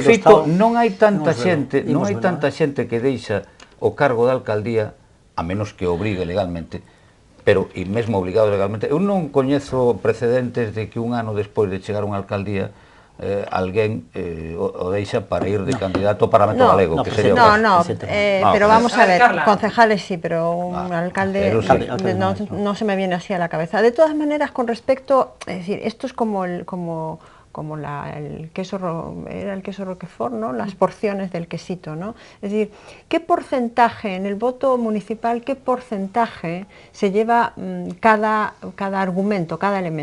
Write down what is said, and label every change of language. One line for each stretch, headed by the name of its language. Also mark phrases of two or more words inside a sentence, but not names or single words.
Galician: feito non hai tanta xente que deixa o cargo de alcaldía, a menos que obrigue legalmente, pero e mesmo obligado legalmente. Eu non coñezo precedentes de que un ano despois de chegar a unha alcaldía alguén o deixa para ir de candidato ao Parlamento Galego, que sería
Spanish: pero vamos a ver, concejales sí, pero un alcalde no se me viene así a la cabeza. De todas maneras, con respecto, es decir, esto es como el queso, era el queso Roquefort, ¿no? Las porciones del quesito, ¿no? Es decir, ¿qué porcentaje en el voto municipal, qué porcentaje se lleva cada argumento, cada elemento?